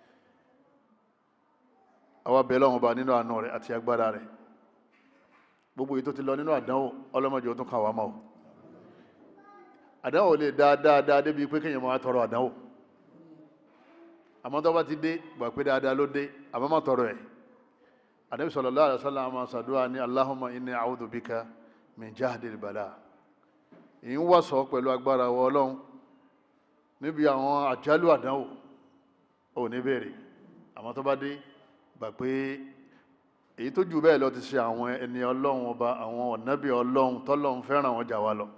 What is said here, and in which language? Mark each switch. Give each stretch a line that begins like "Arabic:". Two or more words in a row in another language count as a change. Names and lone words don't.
Yoruba: Àwa bẹ̀ Ọlọ́run bá nínú àánú rẹ̀ àti agbára rẹ̀, gbogbo èyí tó ti lọ nínú àdánwò ọlọ́mọdé ó tún kàn wá mọ́ o. Àdánwò lè dáadáa débi pé kéèyàn máa tọrọ àdánwò, àmọ́ tó bá ti dé gbà pé dáadáa ló dé, àmọ́ má tọrọ ẹ̀. Ànábì
Arabic: صلى الله عليه وسلم
Yoruba: máa ṣàdúrà ní
Arabic: اللهم إني أعوذ بك من جهد البلاء.
Yoruba: Èyí ń wá sọ pẹ̀lú agbára wọ Ọlọ́run níbi àwọn àjálù àdánwò ò ní bèèrè, àmọ́ tó bá dé gbà pé èyí tó jù bẹ́ẹ̀ lọ ti ṣe àwọn ẹni Ọlọ́run ọba, àwọn ànábì Ọlọ́run t'Ọlọ́run fẹ́ràn wọn jà wá lọ.